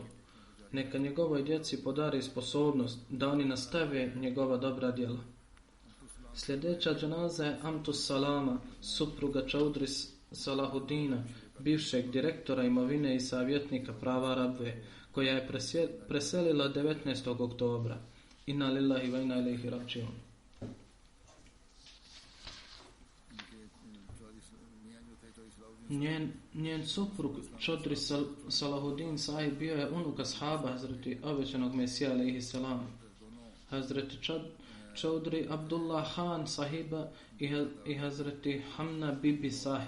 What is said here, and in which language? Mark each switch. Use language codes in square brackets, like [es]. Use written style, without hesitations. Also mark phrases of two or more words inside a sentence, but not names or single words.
[bs] Neka njegovoj djeci podari sposobnost da oni nastave njegova dobra djela. Sljedeća dženaza je Amtus Salama, supruga Čaudri Salahudina, bivšeg direktora imovine i savjetnika prava Rabve, koja je preselila 19. oktobra. [ar] إنا لله وإنا إليه راجعون. [bs] Njen suprug Čaudri Salahudin Sahib bio je unuk ashaba Hazreti obećanog Mesija [ar] عليه السلام. [bs] Hazreti Čaudri Abdullah Khan Sahiba i Hazreti Hamna Bibi Sahib.